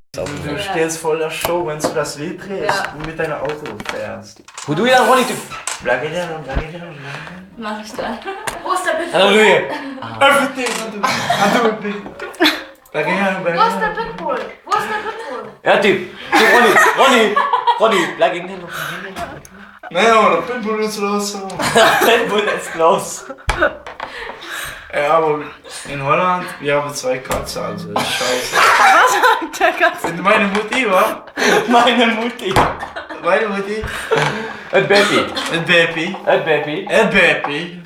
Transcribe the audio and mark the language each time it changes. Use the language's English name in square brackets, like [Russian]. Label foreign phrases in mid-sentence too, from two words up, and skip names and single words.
[German] Du stehst voll der Show, wenn du das Lied drehst und mit deinem Auto fährst. [Dutch] Hoe doe je dat, Ronnie? [English] Blag it down. [German] Mach ich dann. Wo ist der Pitbull? Halleluja. [English] Everything, Blag it down. [German] Wo ist der Pitbull? Wo ist der Pitbull? Ja, Typ. Ronnie, bleib in den [Dutch] Nee, maar de Pitbull is los. [German] Pitbull ist los. Ja, aber in Holland, wir haben 2 Katzen, also ist scheiße. Was sagt der Katze? Und meine Mutti, wa? Meine Mutti. Meine Mutti. Ein Baby. Ein Baby. Ein Baby. Ein Baby.